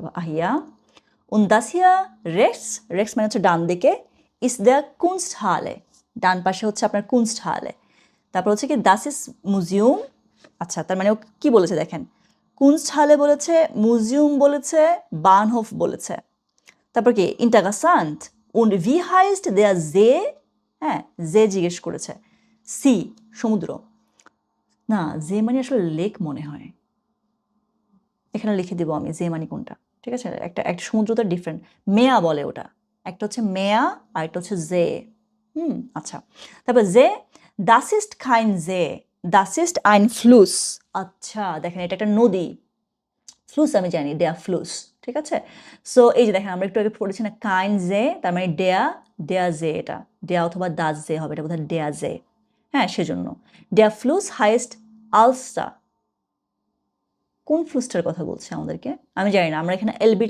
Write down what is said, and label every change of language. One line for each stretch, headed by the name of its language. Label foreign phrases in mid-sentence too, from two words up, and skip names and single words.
German: Aha, ja und das hier rechts,
Bangla: রেক্স মানে হচ্ছে ডান দিকে,
German: ist die Kunsthalle,
Bangla: ডান পাশে হচ্ছে আপনার কুনস্ট হালে। তারপর হচ্ছে কি
German: das ist Museum,
Bangla: আচ্ছা, তার মানে ও কি বলেছে দেখেন, কুনস্ট হালে বলেছে, মিউজিয়াম বলেছে, বানহফ বলেছে। তারপর কি
German: ইন্টারেসান্ট und wie heißt der See?
Bangla: হ্যাঁ জে জিজ্ঞেস করেছে সি সমুদ্র না জে মানে আসলে লেক মনে হয় এখানে লিখে দিব আমি জে মানে কোনটা ঠিক আছে একটা একটা সমুদ্র তো ডিফারেন্ট মেয়া বলে ওটা একটা হচ্ছে মেয়া আর একটা হচ্ছে জে আচ্ছা তারপর জে
German: das ist kein See das ist ein Fluss
Bangla: আচ্ছা দেখেন এটা একটা নদী ফ্লুস আমি জানি
German: der Fluss
Bangla: ঠিক আছে সো এই যে দেখেন আমরা একটু আগে পড়েছি না
German: kein See
Bangla: তার মানে
German: der der See
Bangla: এটা ডেয়া অথবা
German: das See
Bangla: হবে এটা বোধহয়
German: der See
Bangla: হ্যাঁ সেজন্য
German: der Fluss heißt also
Bangla: কোন ফ্লুসটার কথা বলছে আমাদেরকে আমি জানি না আমরা এখানে এলবিটা